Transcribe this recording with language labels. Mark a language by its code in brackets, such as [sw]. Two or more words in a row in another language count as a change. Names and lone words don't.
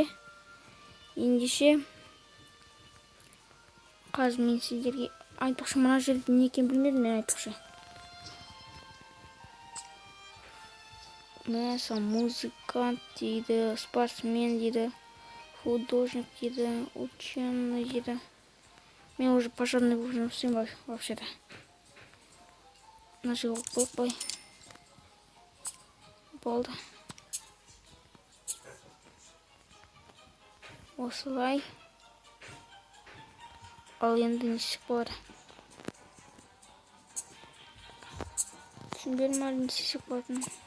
[kk] Ендеше қазір мен сіздерге айтпақшы, мына жерде не екенін білмедім мен айтпақшы. Mesela музыкант дейді, спортсмен дейді, художник дейді, ученый дейді. [ru] Мен уже пожарный уже всем вообще-то. Нажал попой. [kk] Болды. Осылай. Ал енді не істеп болады? Түсінбедім әлі не істеп болатынын.